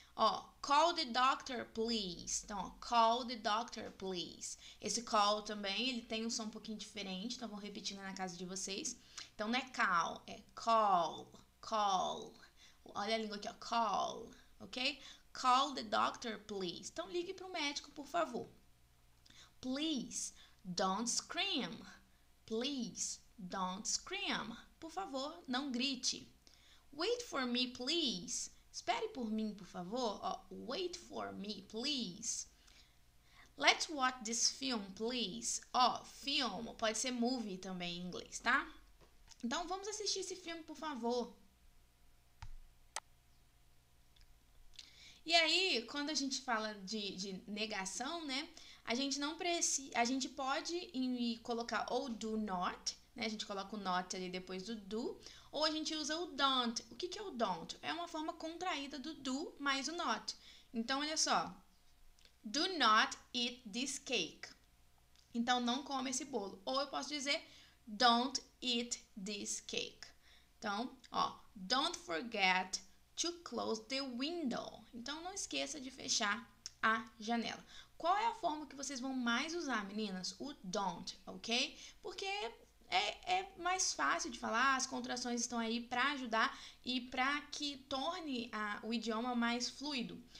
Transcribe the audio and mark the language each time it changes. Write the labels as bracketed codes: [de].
[en] Ó, call the doctor, please. Então, ó, call the doctor, please. [pt] Esse call também, ele tem um som um pouquinho diferente. Então, vou repetindo na casa de vocês. Então, não é call, é call, call. Olha a língua aqui, ó. [en] Call, ok? Call the doctor, please. [pt] Então, ligue para o médico, por favor. [en] Please, don't scream. Please don't scream. [pt] Por favor, não grite. [en] Wait for me, please. [pt] Espere por mim, por favor. [en] Wait for me, please. Let's watch this film, please. [pt] Film pode ser movie também em inglês, tá? Então, vamos assistir esse filme, por favor. E aí, quando a gente fala de negação, né? A gente não precisa, a gente pode colocar ou do not, né? A gente coloca o not ali depois do do, ou a gente usa o don't. O que é o don't? É uma forma contraída do do mais o not. Então, olha só. [en] Do not eat this cake. [pt] Então, não come esse bolo. Ou eu posso dizer, [en] don't eat this cake. Então, don't forget to close the window. [pt] Então, não esqueça de fechar a janela. Qual é a forma que vocês vão mais usar, meninas? O don't, ok? Porque é mais fácil de falar, as contrações estão aí para ajudar e para que torne o idioma mais fluido.